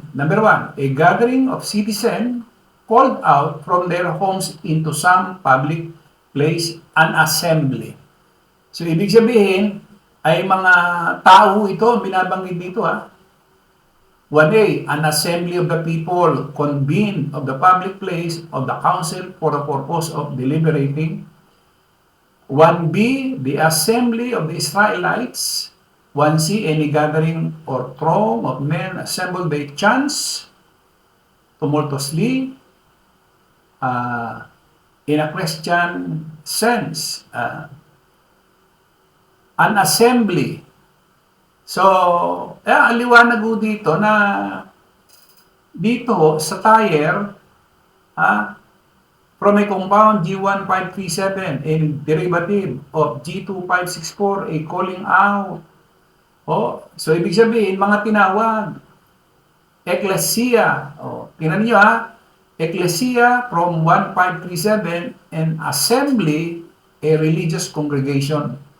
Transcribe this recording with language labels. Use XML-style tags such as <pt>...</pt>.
<en>Number 1, a gathering of citizens called out from their homes into some public place, an assembly.</en> <tl>So, ibig sabihin, ay mga tao ito, binabanggit dito ha.</tl> <en>1A, an assembly of the people convened of the public place of the council for the purpose of deliberating. 1B, the assembly of the Israelites. 1C, any gathering or throng of men assembled by chance, tumultuously, in a Christian sense. An assembly.</en> <tl>So, ang liwanag ho dito na dito sa</tl> <en>tire, from a compound G1537, a derivative of G2564, a calling out.</en> <tl>So ibig sabihin, mga tinawag.</tl> <el>Ecclesia.</el> <tl>Tingnan niyo</tl> <en>Ecclesia from 1537 and assembly, a religious congregation.</en>